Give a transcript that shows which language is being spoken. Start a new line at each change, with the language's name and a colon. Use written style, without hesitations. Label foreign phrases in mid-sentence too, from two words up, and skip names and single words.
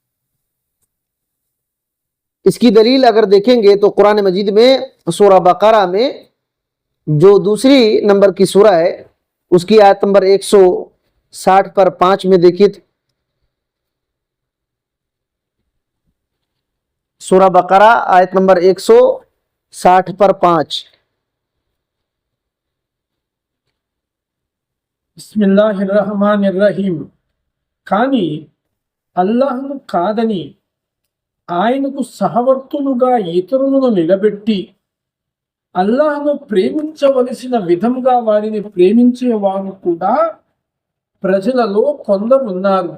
Urdu: اس کی دلیل اگر دیکھیں گے تو قرآن مجید میں سورہ بقرہ میں جو دوسری نمبر کی سورہ ہے، اس کی آیت نمبر 160 پر 5 میں دیکھیے، سورہ بقرہ آیت نمبر 160 پر 5۔
Arabic: بسم اللہ الرحمن الرحیم.
Telugu: కానీ అల్లాహ్ను కాదని ఆయనకు సహవర్తులుగా ఇతరులను నిలబెట్టి అల్లాహ్ను ప్రేమించవలసిన విధంగా వారిని ప్రేమించేవారు కూడా ప్రజలలో కొందరు ఉన్నారు.